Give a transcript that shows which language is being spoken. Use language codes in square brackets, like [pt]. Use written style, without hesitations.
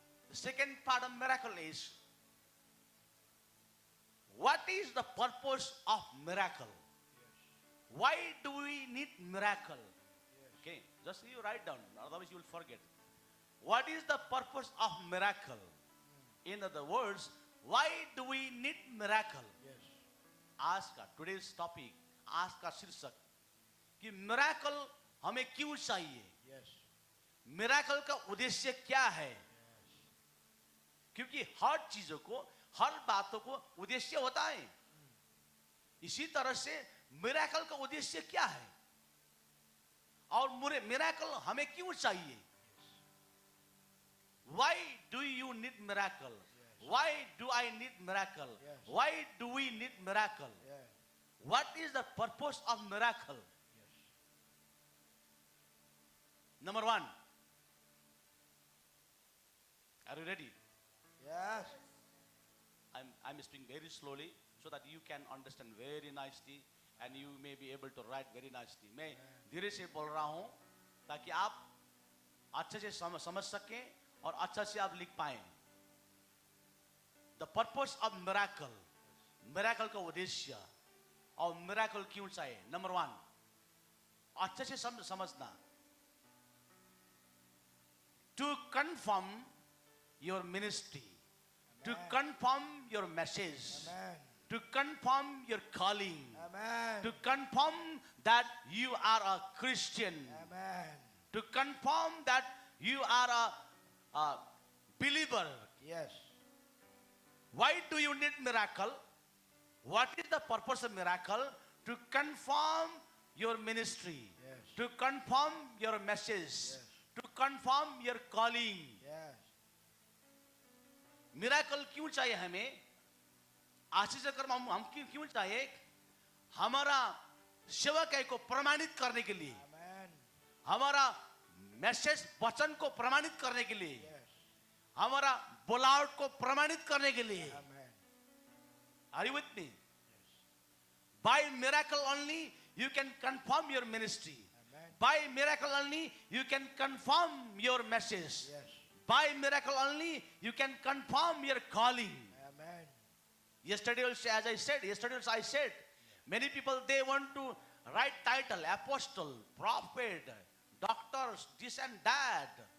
[en] The second part of miracle is, what is the purpose of miracle? Why do we need miracle? Okay, just you write down, otherwise you will forget. What is the purpose of miracle? In other words, why do we need miracle? Yes. [hi] आज का [en] today's topic, [hi] आज का शीर्षक कि miracle हमें क्यों चाहिए, [en] Yes. [hi] Miracle का उद्देश्य क्या है। क्योंकि हर चीजों को, हर बातों को उद्देश्य होता है। इसी तरह से मिराकल का उद्देश्य क्या है और मिराकल हमें क्यों चाहिए। [en] Why do you need miracle? Why do I need miracle? Yes. Why do we need miracle? Yeah. What is the purpose of miracle? Yes. Number one. Are you ready? Yes. I'm speaking very slowly. so that you can understand very nicely and you may be able to write very nicely. [hi] मैं धीरे से बोल रहा हूँ ताकि आप अच्छे से समझ सकें और अच्छा से आप लिख पाएं. [en] The purpose of miracle, miracle [hi] का उद्देश्य और [en] miracle [hi] क्यों चाहिए? [en] Number one, [hi] अच्छे से समझना. [en] To confirm your ministry, to confirm your message, Amen. to confirm your calling, Amen. to confirm that you are a Christian, Amen. to confirm that you are a believer. Yes. Why do you need miracle? What is the purpose of miracle? To confirm your ministry, Yes. to confirm your message, to confirm your calling. Yes. [hi] Miracle क्यों चाहिए हमें? आशीष कर्म हम क्यों चाहिए? हमारा सेवकाई को प्रमाणित करने के लिए, [en] Amen. [hi] हमारा मैसेज वचन को प्रमाणित करने के लिए, [en] Yes. [hi] हमारा बुलावट को प्रमाणित करने के लिए. [en] Amen. Are you with me? By miracle only you can confirm your ministry. Amen. By miracle only you can confirm your message. Yes. By miracle only you can confirm your calling. Amen. Yesterday also, as I said, many people they want to write title, apostle, prophet, doctors, this and that.